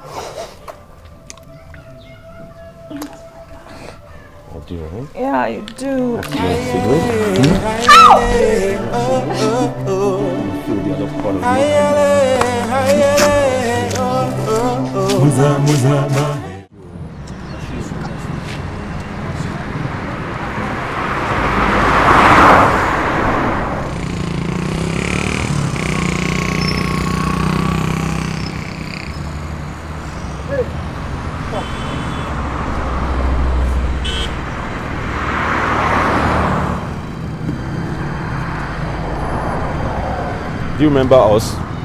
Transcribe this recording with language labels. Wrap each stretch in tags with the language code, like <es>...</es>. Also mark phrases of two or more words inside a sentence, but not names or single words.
<en>I do, right? Yeah, you do. I smell cigarette. Feel the other part of me. Muza muza ma. Do you remember us?</en>